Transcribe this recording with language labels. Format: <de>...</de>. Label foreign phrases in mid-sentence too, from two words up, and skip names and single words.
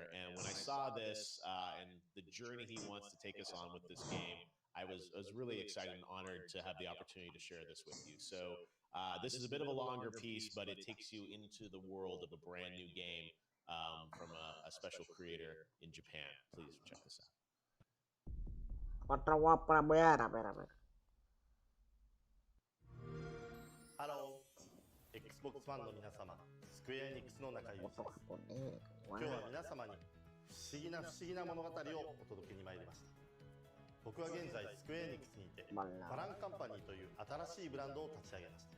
<en>And when I saw this and the journey he wants to take us on with this game, I was really excited and honored to have the opportunity to share this with you. So this is a bit of a longer piece, but it takes you into the world of a brand new game from a special creator in Japan. Please check this out.</en> <es>Otra guapa, a ver.</es> <ja>ハロー Xbox ファンの皆様、スクエアエニックスの中井です。今日は皆様に不思議な物語をお届けに参りました。僕は現在スクエアエニックスにいてバランカンパニーという新しいブランドを立ち上げました。</ja>